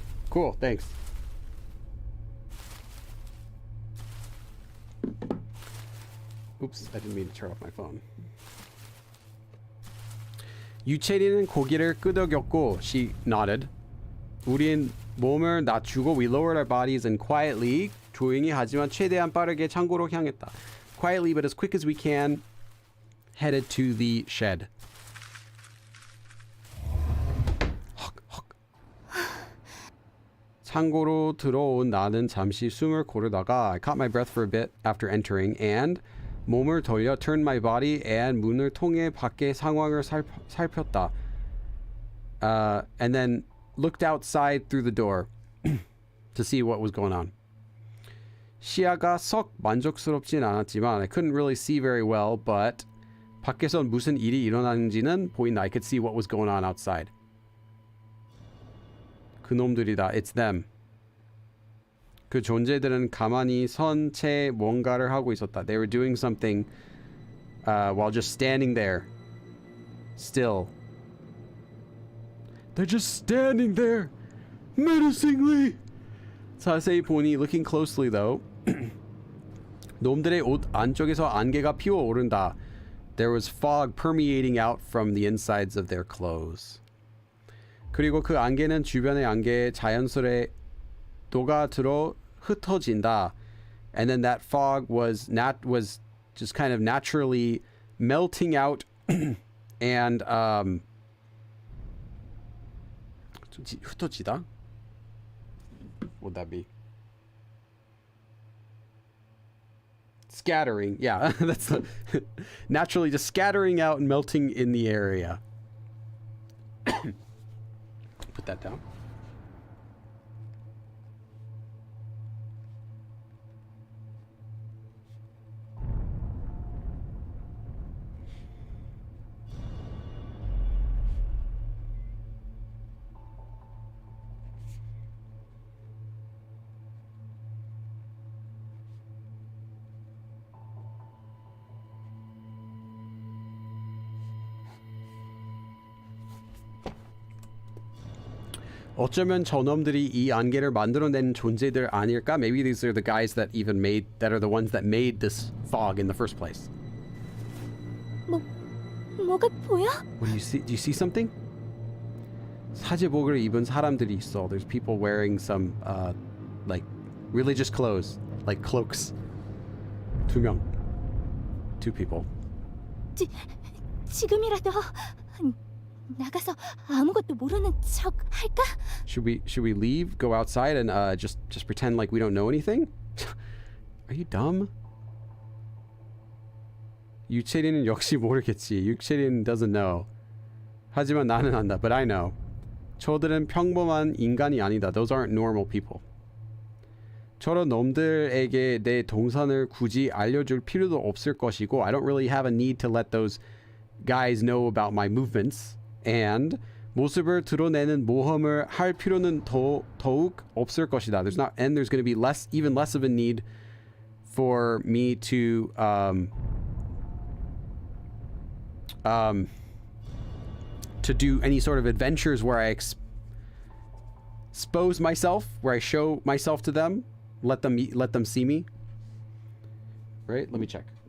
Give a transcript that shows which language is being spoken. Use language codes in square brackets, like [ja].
[en] Cool, thanks. Oops, I didn't mean to turn off my phone. [ko] 유채리는 고기를 끄덕였고, [en] she nodded. [ko] 우린 몸을 낮추고 [en] we lowered our bodies and quietly, [ko] 조용히 하지만 최대한 빠르게 창고로 향했다. [en] Quietly but as quick as we can, headed to the shed. [ko] 창고로 들어온 나는 잠시 숨을 고르다가 [en] I caught my breath for a bit after entering and [ko] 몸을 돌려 [en] turned my body and [ko] 문을 통해 밖의 상황을 살폈다. [en] And then looked outside through the door to see what was going on. [ko] 시야가 썩 만족스럽진 않았지만 [en] I couldn't really see very well, but [ko] 밖에선 무슨 일이 일어나는지는 보인다. [en] I could see what was going on outside. [ko] 그놈들이다. [en] It's them. [ko] 그 존재들은 가만히 선 채 뭔가를 하고 있었다. [en] They were doing something while just standing there. Still. They're just standing there. Menacingly. [ko] 자세히 보니 [en] looking closely though. [ko] 놈들의 옷 안쪽에서 안개가 피어오른다. [en] There was fog permeating out from the insides of their clothes. [ko] 그리고 그 안개는 주변의 안개에 자연스레 녹아들어 흩어진다. [en] And then that fog was just kind of naturally melting out and 흩어지다? What would that be? Scattering. Yeah, that's naturally just scattering out and melting in the area. Put that down. [ko] 어쩌면 저놈들이 이 안개를 만들어낸 존재들 아닐까? [en] Maybe these are the guys that are the ones that made this fog in the first place. [ko] 뭐가 보여? [en] What do you see? Do you see something? [ko] 사제복을 입은 사람들이 있어. [en] There's people wearing some like religious clothes, like cloaks. Two people. [ko] 지금이라도 나가서 아무것도 모르는 척 할까? [en] Should we leave? Go outside and just pretend like we don't know anything? Are you dumb? [ko] 유채리는 역시 모르겠지. [en] 유채리는 doesn't know. [ko] 하지만 나는 안다. [en] But I know. [ko] 저들은 평범한 인간이 아니다. [en] Those aren't normal people. [ko] 저런 놈들에게 내 동선을 굳이 알려줄 필요도 없을 것이고 [en] I don't really have a need to let those guys know about my movements. [ko] And 모습을 드러내는 모험을 할 필요는 더욱 없을 것이다. [en] There's going to be even less of a need for me to do any sort of adventures where I expose myself, where I show myself to them, let them see me. Right? Let me check.